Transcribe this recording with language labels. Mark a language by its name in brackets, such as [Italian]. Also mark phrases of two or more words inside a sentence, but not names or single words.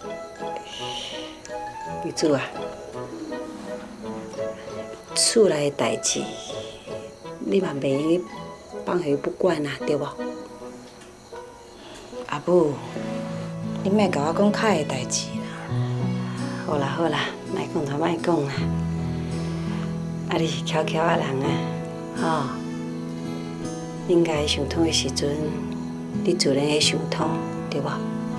[Min Nan Chinese] 梅子啊，厝内的代志，你嘛袂用去放下不管啊，对无？阿母，你莫甲我讲凯的代志啦。好啦好啦，莫讲就莫讲啦。啊，你是巧巧的人啊，吼，应该上痛的时阵，你自然会上痛，对吧？